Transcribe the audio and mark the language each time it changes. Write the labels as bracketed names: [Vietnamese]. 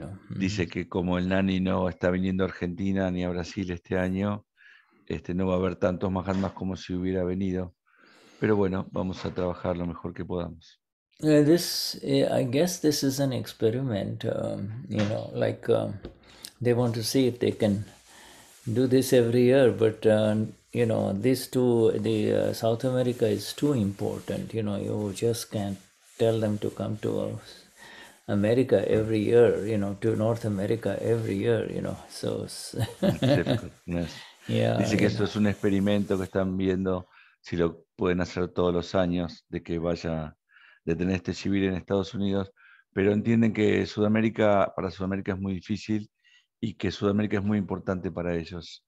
[Spanish] Dice que como el Nani no está viniendo a Argentina ni a Brasil este año, no va a haber tantos Mahatmas como si hubiera venido. Pero bueno, vamos a trabajar lo mejor que podamos. [English] I guess this is an experiment. Like they want to see if they can do this every year. But these two, the South America is too important. You just can't tell them to come to America every year. To North America every year. So Yes. yeah. [Spanish] Dice que esto es un experimento que están viendo si lo pueden hacer todos los años, de que de tener este civil en Estados Unidos, pero entienden que para Sudamérica es muy difícil y que Sudamérica es muy importante para ellos.